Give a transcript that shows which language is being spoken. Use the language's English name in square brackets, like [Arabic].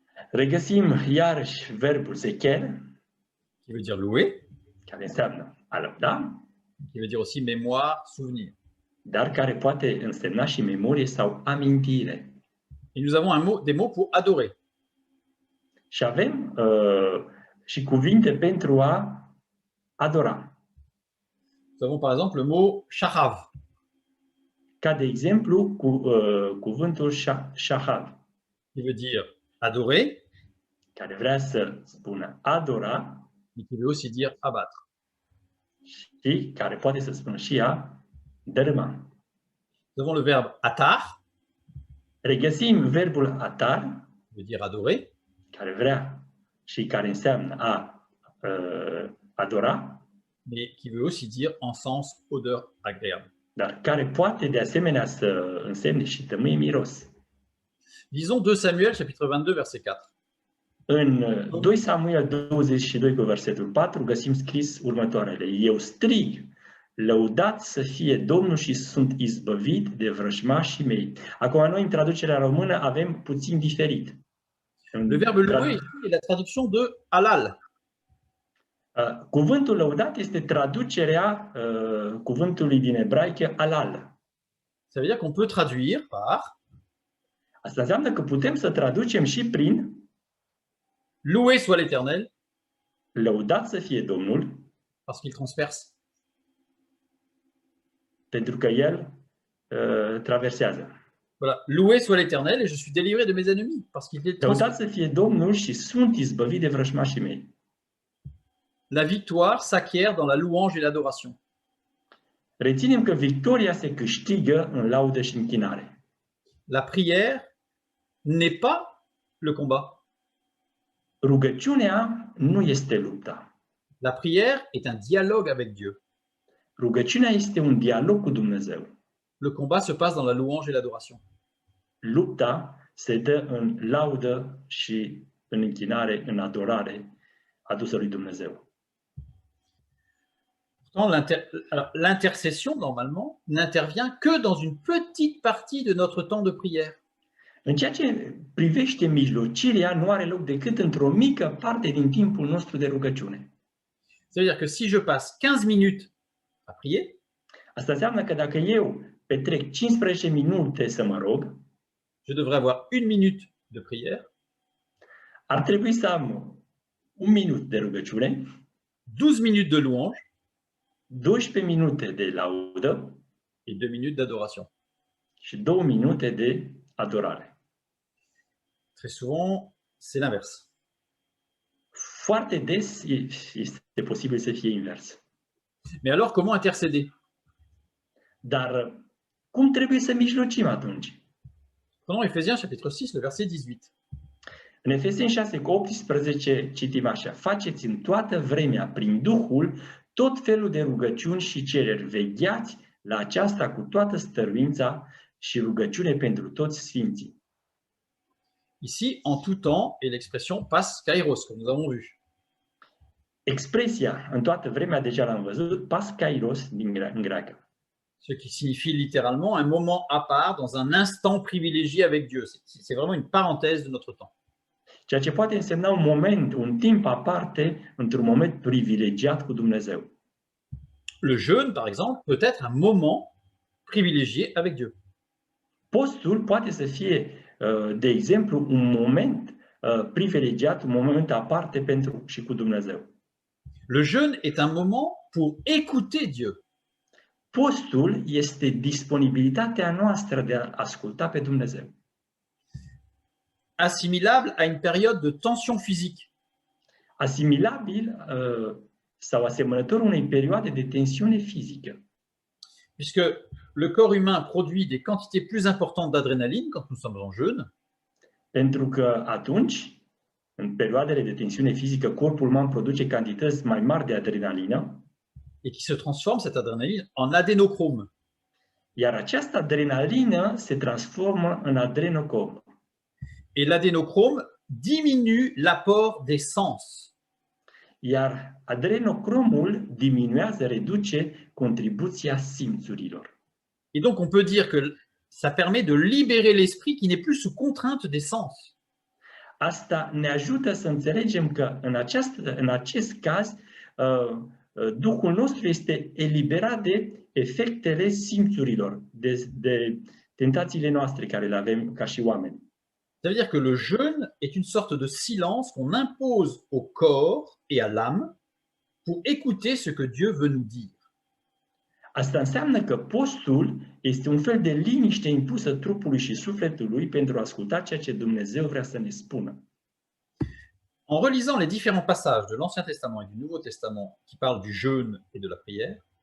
[Romanian] Regăsim iarăși verbul zecher, [French] qui veut dire louer, [Romanian] care înseamnă a lăuda, [French] qui veut dire aussi mémoire, souvenir. [Romanian] dar care poate însemna și memorie sau amintire. [French] Et nous avons des mots pour adorer. [Romanian] Și avem și cuvinte pentru a adora. [French] Nous avons par exemple le mot shahav, [Romanian] Ca de exemplu cuvântul shahav, [French] qui veut dire adorer, [Romanian] care vrea să spună adora [French] mais qui veut aussi dire abattre. [Romanian] și care poate să spună și a dărâma. [French] Nous avons le verbe atar, [Romanian] Regăsim verbul atar, [French] qui veut dire adorer, [Romanian] care vrea și care înseamnă a adora, [French] mais qui veut aussi dire encens, odeur agréable. [Romanian] dar care poate de asemenea să însemne și tămâie, miros. [French] Lisons 2 Samuel, chapitre 22, verset 4. [Romanian] În 2 Samuel 22 cu versetul 4 găsim scris următoarele. Eu strig, lăudat să fie Domnul și sunt izbăvit de vrăjmașii mei. Acum noi în traducerea română avem puțin diferit. [French] Le verbe louer ici est la traduction de halal. [Romanian] Cuvântul lăudat este traducerea cuvântului din ebraică alal. [French] Ça veut dire qu'on peut traduire par [Romanian] Asta înseamnă că putem să traducem și prin [French] loué soit l'Éternel, [Romanian] lăudat să fie Domnul, [French] parce qu'il transperce. [Romanian] pentru că El traversează. [French] Voilà, loué soit l'Éternel et je suis délivré de mes ennemis, parce qu'il est [Romanian] Lăudat [French] transperce. [Romanian] să fie Domnul și sunt izbăvit de vrăjmașii mei. [French] La victoire s'acquiert dans la louange et l'adoration. [Romanian] Reținem că victoria se câștigă în laudă și închinare. [French] La prière n'est pas le combat. [Romanian] Rugăciunea nu este lupta. [French] La prière est un dialogue avec Dieu. [Romanian] Rugăciunea este un dialog cu Dumnezeu. [French] Le combat se passe dans la louange et l'adoration. [Romanian] Lupta se dă în laudă și în închinare, în adorare adusă lui Dumnezeu. [French] Pourtant, l'intercession, normalement, n'intervient que dans une petite partie de notre temps de prière. [Romanian] În ceea ce privește mijlocirea, nu are loc decât într-o mică parte din timpul nostru de rugăciune. [French] Ça veut dire que si je passe 15 minutes à prier, [Romanian] Asta înseamnă că dacă eu petrec 15 minute să mă rog, [French] je devrais avoir 1 minute de prière, [Romanian] ar trebui să am 1 minut de rugăciune, [French] 12 minutes de louange [Romanian] 12 minute de laudă [French] et 2 minutes d'adoration. [Romanian] și 2 minute de adorare. [French] Très souvent, c'est l'inverse. [Romanian] Foarte des este posibil să fie invers. [French] Mais alors, comment intercéder? [Romanian] Dar cum trebuie să mijlocim atunci? [French] Prenons Éphésiens chapitre 6, le verset 18. [Romanian] În Efeseni 6:18 citim așa: faceți în toată vremea prin Duhul tot felul de rugăciuni și cereri, vegheați la aceasta cu toată stăruința și rugăciune pentru toți sfinții. [French] Ici, en tout temps, est l'expression pas kairos, comme nous avons vu. [Romanian] Expresia în toată vremea, deja l-am văzut, pas kairos în greacă. [French] Ce qui signifie littéralement un moment à part, dans un instant privilégié avec Dieu. C'est vraiment une parenthèse de notre temps. [Romanian] Ceea ce poate însemna un moment, un timp aparte, într-un moment privilegiat cu Dumnezeu. [French] Le jeûne, par exemple, peut être un moment privilégié avec Dieu. [Romanian] Postul poate să fie, de exemplu, un moment privilegiat, un moment aparte pentru și cu Dumnezeu. [French] Le jeûne est un moment pour écouter Dieu. [Romanian] Postul este disponibilitatea noastră de a asculta pe Dumnezeu. [French] Assimilable à une période de tension physique. [Romanian] Asimilabil sau asemănător unei perioade de tensiune fizică. [French] Puisque le corps humain produit des quantités plus importantes d'adrénaline quand nous sommes en jeûne. [Romanian] Pentru că atunci, în perioadele de tensiune fizică, corpul uman produce cantități mai mari de adrenalină. [French] Et qui se transforme, cette adrénaline, en adénochrome. [Romanian] Iar această adrenalină se transformă în adrenocrom. [French] Et l'adénochrome diminue l'apport des sens. [Romanian] Iar adrenocromul diminuează, reduce contribuția simțurilor. [French] Et donc, on peut dire que ça permet de libérer l'esprit qui n'est plus sous contrainte des sens. [Romanian] Asta ne ajută să înțelegem că în acest caz Duhul nostru este eliberat de efectele simțurilor, de tentațiile noastre care le avem ca și oameni. [French] Ça veut dire que le jeûne est une sorte de silence qu'on impose au corps et à l'âme pour écouter ce que Dieu veut nous dire. [Romanian] Asta înseamnă că postul este un fel de liniște impusă trupului și sufletului pentru a asculta ceea ce Dumnezeu vrea să ne spună. [French] En relisant les différents passages de l'Ancien Testament et du Nouveau Testament qui parlent du jeûne et de la prière,